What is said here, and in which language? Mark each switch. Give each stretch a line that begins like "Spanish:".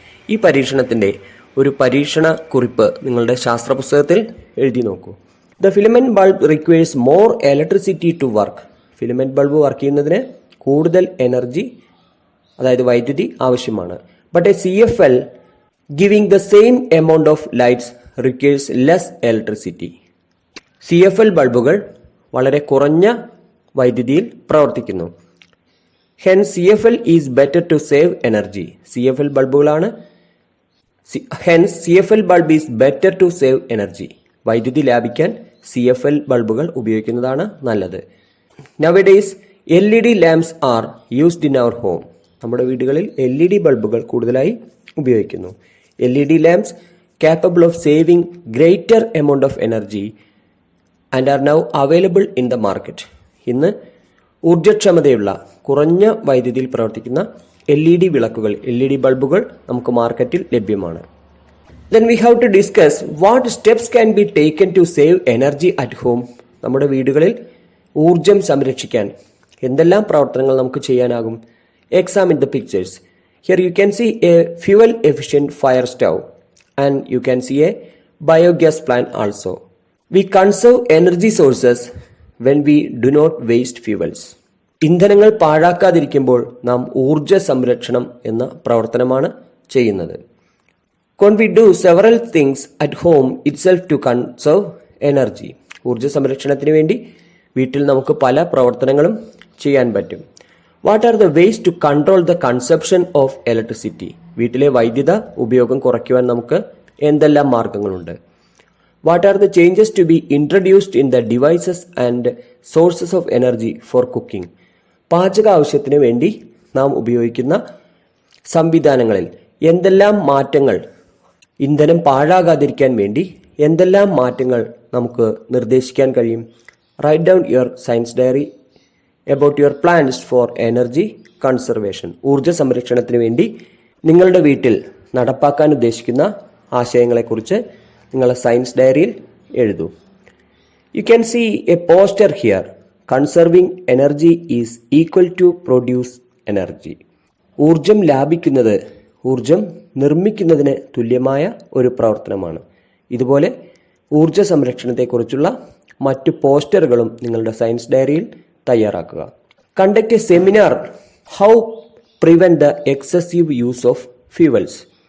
Malayalam: ഈ പരീക്ഷണത്തിന്റെ ഒരു പരീക്ഷണ കുറിപ്പ് നിങ്ങളുടെ ശാസ്ത്ര പുസ്തകത്തിൽ എഴുതി നോക്കൂ.
English: The filament bulb requires more electricity to work.
Malayalam: Filament bulb work ചെയ്യുന്നതിന് കൂടുതൽ എനർജി, അതായത് വൈദ്യുതി ആവശ്യമാണ്.
English: but a
Malayalam: CFL
English: Giving the same amount of lights requires less electricity.
Malayalam: CFL ബൾബുകൾ വളരെ കുറഞ്ഞ വൈദ്യുതിയിൽ പ്രവർത്തിക്കുന്നു.
English: Hence CFL is better to save energy.
Malayalam: CFL ബൾബുകളാണ്.
English: Hence CFL bulb is better to save energy.
Malayalam: വൈദ്യുതി ലാഭിക്കാൻ CFL ബൾബുകൾ ഉപയോഗിക്കുന്നതാണ് നല്ലത്.
English: Nowadays LED lamps are used in our home.
Malayalam: നമ്മുടെ വീടുകളിൽ LED ബൾബുകൾ കൂടുതലായി ഉപയോഗിക്കുന്നു.
English: LED lamps capable of saving greater amount of energy and are now available in the market.
Malayalam: ഇന്ന് ഊർജ്ജക്ഷമതയുള്ള കുറഞ്ഞ വൈദ്യുതിയിൽ പ്രവർത്തിക്കുന്ന LED വിളക്കുകൾ, LED ബൾബുകൾ നമുക്ക് മാർക്കറ്റിൽ ലഭ്യമാണ്.
English: Then we have to discuss what steps can be taken to save energy at home.
Malayalam: നമ്മുടെ വീടുകളിൽ ഊർജ്ജം സംരക്ഷിക്കാൻ എന്തെല്ലാം പ്രവർത്തനങ്ങൾ നമുക്ക് ചെയ്യാനാകും?
English: Examine the pictures. Here you can see a fuel efficient fire stove and you can see a biogas plant also. We conserve energy sources when we do not waste fuels.
Malayalam: ഇന്ധനങ്ങൾ പാഴാക്കാതിരിക്കുമ്പോൾ നാം ഊർജ്ജ സംരക്ഷണം എന്ന പ്രവർത്തനമാണ് ചെയ്യുന്നത്.
English: Can we do several things at home itself to conserve energy?
Malayalam: ഊർജ്ജ സംരക്ഷണത്തിന് വേണ്ടി വീട്ടിൽ നമുക്ക് പല പ്രവർത്തനങ്ങളും ചെയ്യാൻ പറ്റും.
English: What are the ways to control the consumption of electricity?
Malayalam: വീട്ടിലെ വൈദ്യുത ഉപയോഗം കുറയ്ക്കുവാൻ നമുക്ക് എന്തെല്ലാം മാർഗങ്ങളുണ്ട്?
English: What are the changes to be introduced in the devices and sources of energy for cooking?
Malayalam: പാചക ആവശ്യത്തിന് വേണ്ടി നാം ഉപയോഗിക്കുന്ന സംവിധാനങ്ങളിൽ എന്തെല്ലാം മാറ്റങ്ങൾ, ഇന്ധനം പാഴാകാതിരിക്കാൻ വേണ്ടി എന്തെല്ലാം മാറ്റങ്ങൾ നമുക്ക് നിർദ്ദേശിക്കാൻ കഴിയും?
English: Write down your science diary about your plans for energy conservation.
Malayalam: ഊർജ്ജ സംരക്ഷണത്തിന് വേണ്ടി നിങ്ങളുടെ വീട്ടിൽ നടപ്പാക്കാൻ ഉദ്ദേശിക്കുന്ന ആശയങ്ങളെക്കുറിച്ച് നിങ്ങളുടെ സയൻസ് ഡയറിയിൽ എഴുതൂ.
English: You can see a poster here. Conserving energy is equal to produce energy.
Malayalam: ഊർജ്ജം ലാഭിക്കുന്നത് ഊർജ്ജം നിർമ്മിക്കുന്നതിന് തുല്യമായ ഒരു പ്രവർത്തനമാണ്. ഇതുപോലെ ഊർജ്ജ സംരക്ഷണത്തെക്കുറിച്ചുള്ള മറ്റു പോസ്റ്ററുകളും നിങ്ങളുടെ സയൻസ് ഡയറിയിൽ തയ്യാറാക്കുക.
English: Conduct a seminar how prevent the excessive use of fuels.